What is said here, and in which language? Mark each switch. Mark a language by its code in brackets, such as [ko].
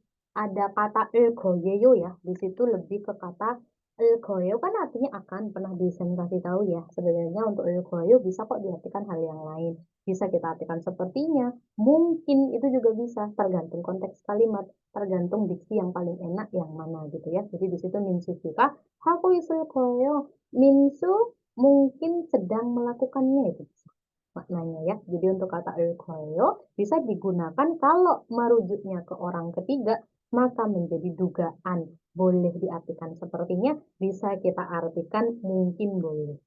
[id] Ada kata 거예요 ya. Di situ lebih ke kata 거예요 kan artinya akan, pernah Desain kasih tahu ya. Sebenarnya untuk 거예요 bisa kok diartikan hal yang lain. Bisa kita artikan sepertinya, mungkin itu juga bisa, tergantung konteks kalimat, tergantung diksi yang paling enak yang mana gitu ya. Jadi di situ [ko] 민수씨가 하고 있을 거예요. [id] Minsu mungkin sedang melakukannya itu bisa maknanya ya. Jadi untuk kata koyo bisa digunakan kalau merujuknya ke orang ketiga, maka menjadi dugaan. Boleh diartikan sepertinya, bisa kita artikan mungkin boleh.